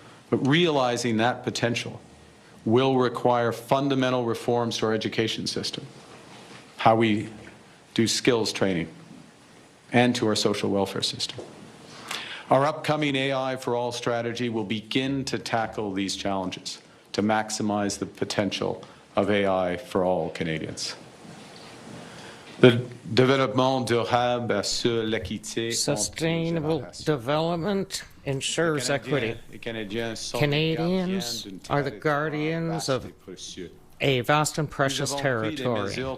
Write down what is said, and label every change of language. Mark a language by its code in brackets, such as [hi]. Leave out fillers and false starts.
[en] But realizing that potential will require fundamental reforms to our education system, how we do skills training, and to our social welfare system. Our upcoming AI for All strategy will begin to tackle these challenges to maximize the potential of AI for all Canadians. [fr] Le développement durable assure l'équité. [en] Sustainable development ensures equity. Canadians are the guardians of a vast and precious territory.